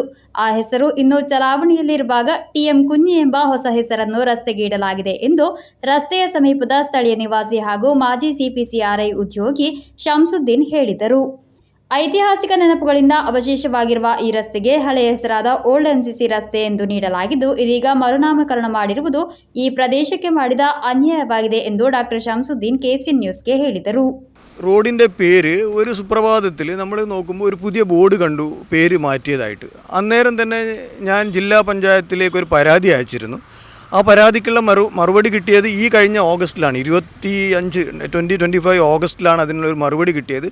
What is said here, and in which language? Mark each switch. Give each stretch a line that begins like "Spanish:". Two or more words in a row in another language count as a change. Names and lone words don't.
Kannada: ಆ ಹೆಸರು ಇನ್ನೂ ಚಲಾವಣೆಯಲ್ಲಿರುವಾಗ TM ಕುಂಜಿ ಎಂಬ ಹೊಸ ಹೆಸರನ್ನು ರಸ್ತೆಗೆ ಇಡಲಾಗಿದೆ ಎಂದು ರಸ್ತೆಯ ಸಮೀಪದ ಸ್ಥಳೀಯ ನಿವಾಸಿ ಹಾಗೂ ಮಾಜಿ CPCRI ಉದ್ಯೋಗಿ ಶಂಸುದ್ದೀನ್ ಹೇಳಿದರು. ಐತಿಹಾಸಿಕ ನೆನಪುಗಳಿಂದ ಅವಶೇಷವಾಗಿರುವ ಈ ರಸ್ತೆಗೆ ಹಳೆಯ ಹೆಸರಾದ ಓಲ್ಡ್ MCC ರಸ್ತೆ ಎಂದು ನೀಡಲಾಗಿದ್ದು, ಇದೀಗ ಮರುನಾಮಕರಣ ಮಾಡಿರುವುದು ಈ ಪ್ರದೇಶಕ್ಕೆ ಮಾಡಿದ ಅನ್ಯಾಯವಾಗಿದೆ ಎಂದು ಡಾಕ್ಟರ್ ಶಂಸುದ್ದೀನ್ KCN ന്യൂസ്ಗೆ ಹೇಳಿದರು.
Malayalam: റോഡിൻ്റെ പേര് ഒരു സുപ്രഭാതത്തിൽ നമ്മൾ നോക്കുമ്പോൾ ഒരു പുതിയ ബോർഡ് കണ്ടു, പേര് മാറ്റിയതായിട്ട്. അന്നേരം തന്നെ ഞാൻ ജില്ലാ പഞ്ചായത്തിലേക്ക് ഒരു പരാതി അയച്ചിരുന്നു. ആ പരാതിക്കുള്ള മറുപടി കിട്ടിയത് ഈ കഴിഞ്ഞ ഓഗസ്റ്റിലാണ്, 2025 ഓഗസ്റ്റിലാണ് അതിനുള്ളൊരു മറുപടി കിട്ടിയത്.